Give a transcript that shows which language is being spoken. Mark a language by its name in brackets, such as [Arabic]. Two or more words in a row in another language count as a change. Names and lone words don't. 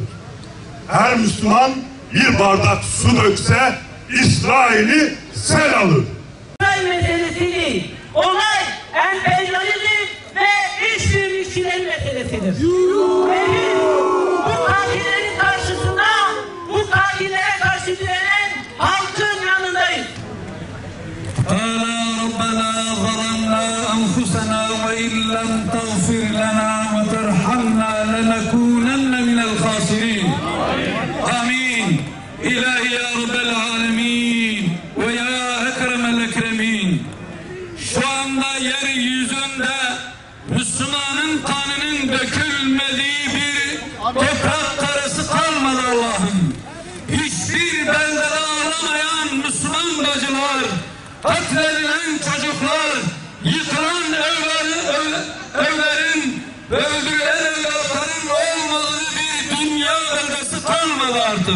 [Turkish] Her Müslüman bir bardak su dökse İsrail'i sel alır. İsrail meselesi değil. Olay emperyalizm ve işbirlikçilerin meselesidir. Ve biz bu katillerin karşısında, bu katillere karşı direnen halkın yanındayız. [Arabic] ربنا ظلمنا أنفسنا وإن لم تغفر لنا وترحمنا لنكونن من الخاسرين آمين إلهي يا رب العالمين ويا أكرم الأكرمين. [Turkish] Şu anda yeryüzünde Müslümanın kanının dökülmediği bir toprak karası kalmadı Allah'ım. Hiçbir beldede ağlamayan Müslüman bacılar, katledilen çocuklar, yıkılan evlerin ve öldürülen evlatların olmadığı bir dünya beldesi kalmadı artık.